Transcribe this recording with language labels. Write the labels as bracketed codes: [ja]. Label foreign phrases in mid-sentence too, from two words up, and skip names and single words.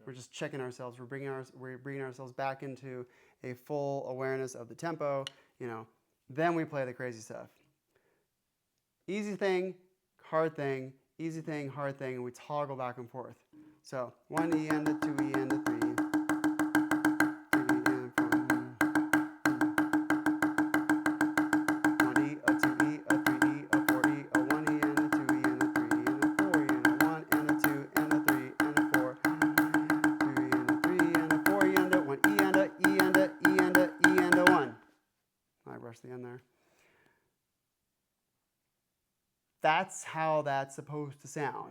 [en] We're just checking ourselves. We're bringing ourselves back into a full awareness of the tempo. Then we play the crazy stuff. Easy thing, hard thing, easy thing, hard thing, and we toggle back and forth. So 1E and a 2E and a 3. 3E and 4. 1E, a 2E, a 3E, a 4E, a 1E and a 2E and a 3 and a 4E and a 1 and a 2 and a 3 and a 4. 2E and a 3 and a 4E and a 1E and a E and a E and a E and a 1. I rushed the end there. That's how that's supposed to sound.